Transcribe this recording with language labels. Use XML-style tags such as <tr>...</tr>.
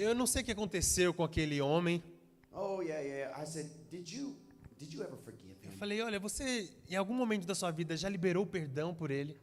<pt>eu não sei o que aconteceu com aquele homem.</pt> <en>Oh, yeah. I said, did you ever forgive</en> <pt>Eu</pt> <en>him?</en> <pt>falei, olha, você em algum momento da sua vida já liberou perdão por ele?</pt>